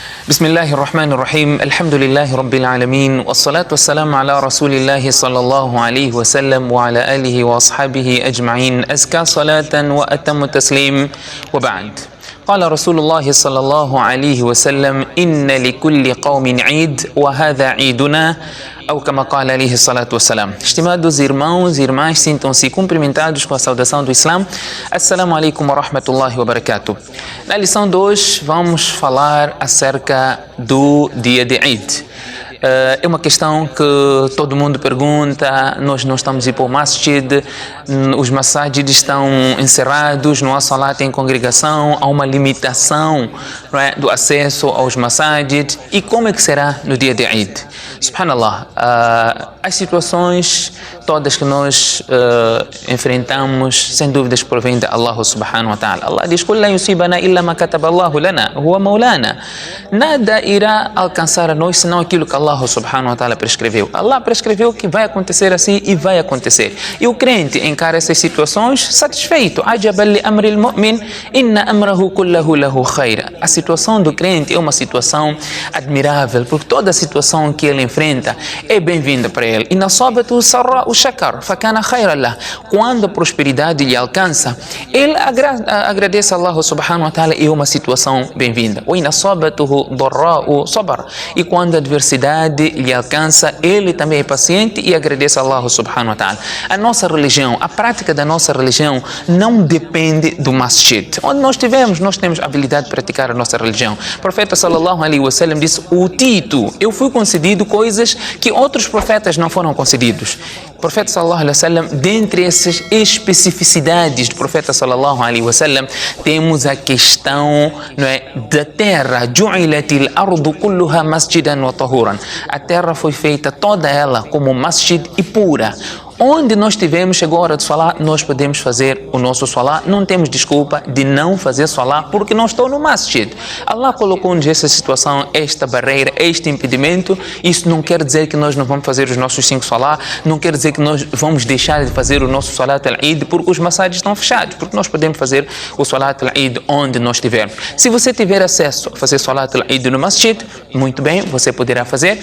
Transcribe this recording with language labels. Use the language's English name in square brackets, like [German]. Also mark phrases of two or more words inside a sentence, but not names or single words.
[Arabic] بسم الله الرحمن الرحيم الحمد لله رب العالمين والصلاة والسلام على رسول الله صلى الله عليه وسلم وعلى آله وأصحابه أجمعين أزكى صلاة وأتم تسليم وبعد قال رسول الله صلى الله عليه وسلم إن لكل قوم عيد وهذا عيدنا [Portuguese] ou como [Arabic] قال عليه الصلاة والسلام. [Portuguese] Estimados irmãos e irmãs, sintam-se cumprimentados com a saudação do Islã. [Arabic] السلام عليكم ورحمة الله وبركاته. [Portuguese] Na lição de hoje vamos falar acerca do dia de Eid. É uma questão que todo mundo pergunta. Nós não estamos a ir para o masjid, os masajid estão encerrados, não há salat em congregação, há uma limitação, não é, do acesso aos masajid. E como é que será no dia de Eid? Subhanallah, as situações todas que nós enfrentamos, sem dúvidas, provém de [Arabic] الله سبحانه وتعالى. Allah diz: "قل لن يصيبنا إلا ما كتب الله لنا هو مولانا." [Portuguese] Nada irá alcançar a nós senão aquilo que [Arabic] الله سبحانه وتعالى [Portuguese] prescreveu. Allah prescreveu que vai acontecer assim e vai acontecer. E o crente encara essas situações satisfeito. [Arabic] عجبا لأمر المؤمن إن أمره كله له خير. [Portuguese] A situação do crente é uma situação admirável, porque toda a situação que ele enfrenta é bem-vinda para ele. E [Arabic] أصابته سراء [Portuguese] o [Arabic] شكر فكان خيرا له. [Portuguese] Quando a prosperidade lhe alcança, ele agradece a [Arabic] الله سبحانه وتعالى, [Portuguese] é uma situação bem-vinda. [Arabic] وأصابته ضراء صبر. [Portuguese] E quando a adversidade lhe alcança, ele também é paciente e agradece a [Arabic] الله سبحانه وتعالى. [Portuguese] A nossa religião, a prática da nossa religião não depende do masjid. Onde nós temos habilidade de praticar a nossa religião. O profeta [Arabic] صلى الله عليه وسلم [Portuguese] disse: eu fui concedido coisas que outros profetas não foram concedidos. O profeta [Arabic] صلى الله عليه وسلم, [Portuguese] dentre essas especificidades do profeta [Arabic] صلى الله عليه وسلم, [Portuguese] temos a questão, não é, da terra. [Arabic] جعلت الأرض كلها مسجدا وطهورا. [Portuguese] A terra foi feita toda ela como masjid e pura. Onde nós estivermos, chegou a hora de salat, nós podemos fazer o nosso salat. Não temos desculpa de não fazer salat porque não estou no masjid. Allah colocou-nos essa situação, esta barreira, este impedimento. Isso não quer dizer que nós não vamos fazer os nossos 5 salat, não quer dizer que nós vamos deixar de fazer o nosso [Arabic] صلاة العيد [Portuguese] porque os masajid estão fechados, porque nós podemos fazer o [Arabic] صلاة العيد [Portuguese] onde nós estivermos. Se você tiver acesso a fazer [Arabic] صلاة العيد [Portuguese] no masjid, muito bem, você poderá fazer.